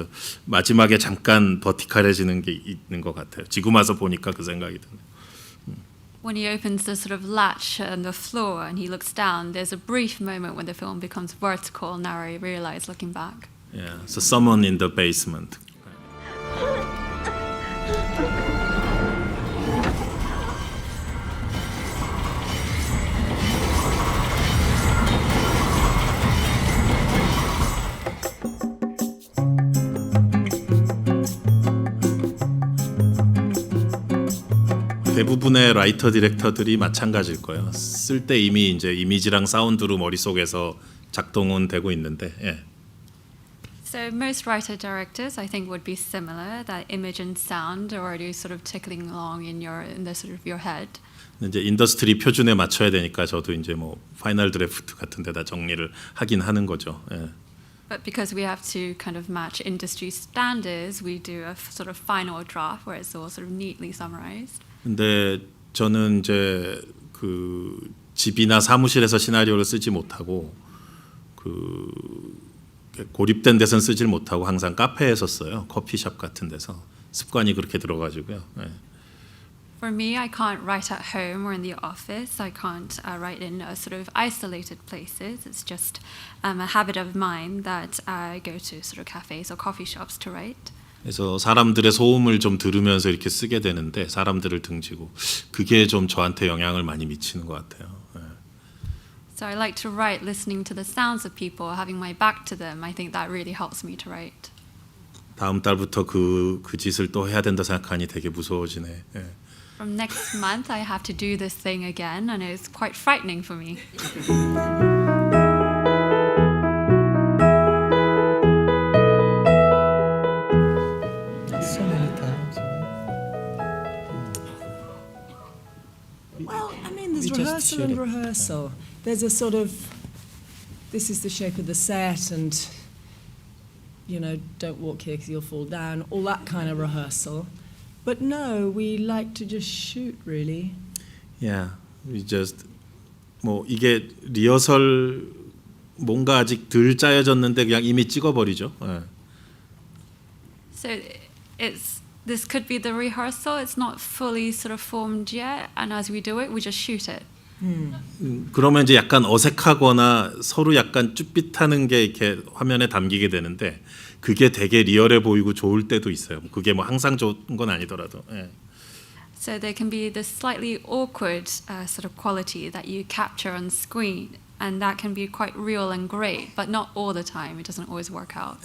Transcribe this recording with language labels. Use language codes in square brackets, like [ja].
[ko] 그래서 마지막에 잠깐 버티컬해지는 게 있는 것 같아요. 지금 와서 보니까 그 생각이 드네요. [en] When he opens the sort of latch on the floor and he looks down, there's a brief moment when the film becomes vertical. Now I realize, looking back. Yeah, so someone in the basement. [ko] 대부분의 라이터 디렉터들이 마찬가지일 거예요. 쓸 때 이미 이제 이미지랑 사운드로 머릿속에서 작동은 되고 있는데. 예. [en] So most writer directors, I think, would be similar. That image and sound are already sort of tickling along in the sort of your head. [ko] 이제 인더스트리 표준에 맞춰야 되니까 저도 이제 뭐 파이널 드래프트 같은 데다 정리를 하긴 하는 거죠. 예. [en] But because we have to kind of match industry standards, we do a sort of final draft where it's all sort of neatly summarized. [ko] 근데 저는 이제 그 집이나 사무실에서 시나리오를 쓰지 못하고 그 고립된 데선 쓰질 못하고 항상 카페에서 써요. 커피숍 같은 데서 습관이 그렇게 들어가지고요. 네. [en] For me, I can't write at home or in the office. I can't write in sort of isolated places. It's just a habit of mine that I go to sort of cafes or coffee shops to write. [ko] 그래서 사람들의 소음을 좀 들으면서 이렇게 쓰게 되는데 사람들을 등지고 그게 좀 저한테 영향을 많이 미치는 것 같아요. 네. [en] So I like to write listening to the sounds of people, having my back to them. I think that really helps me to write. [ko] 다음 달부터 그 짓을 또 해야 된다 생각하니 되게 무서워지네. 네. [en] From next month, I have to do this thing again, and it's quite frightening for me. So many times. Well, I mean, there's We just rehearsal shoot and it. rehearsal. There's a sort of, this is the shape of the set, and, you know, don't walk here because you'll fall down, all that kind of rehearsal. But no, we like to just shoot, really. Yeah, we just [ko] 뭐 이게 리허설 뭔가 아직 덜 짜여졌는데 그냥 이미 찍어버리죠. 네. [en] So this could be the rehearsal. It's not fully sort of formed yet, and as we do it, we just shoot it. [ko] 그러면 이제 약간 어색하거나 서로 약간 쭈삣하는 게 이렇게 화면에 담기게 되는데 그게 되게 리얼해 보이고 좋을 때도 있어요. 그게 뭐 항상 좋은 건 아니더라도. 예. [en] So there can be this slightly awkward sort of quality that you capture on screen, and that can be quite real and great, but not all the time. It doesn't always work out.